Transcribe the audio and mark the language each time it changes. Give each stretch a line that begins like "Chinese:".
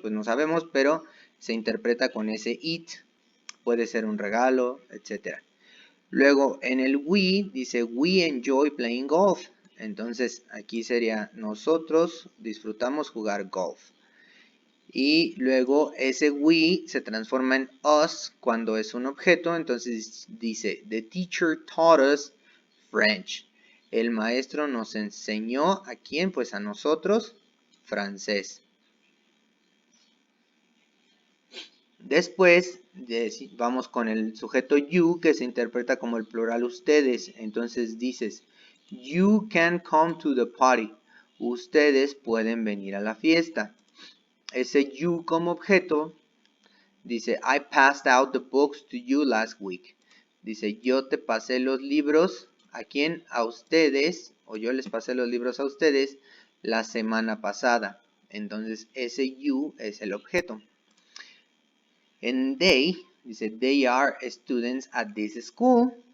Spanish: Pues no sabemos, pero se interpreta con ese it. Puede ser un regalo, etc. Luego en el we dice
English: we enjoy playing golf.
Spanish: Entonces aquí sería nosotros disfrutamos jugar golf. Y luego ese we se transforma en us cuando es un objeto. Entonces dice
English: the teacher taught us French.
Spanish: El maestro nos enseñó a quién, pues a nosotros, francés. Después vamos con el sujeto you, que se interpreta como el plural ustedes. Entonces dices,
English: you can come to the party.
Spanish: Ustedes pueden venir a la fiesta. Ese you como objeto dice,
English: I passed out the books to you last week.
Spanish: Dice, yo te pasé los libros, ¿a quién? A ustedes, o yo les pasé los libros a ustedes la semana pasada. Entonces ese you es el objeto. En they, dice,
English: they are students at this school.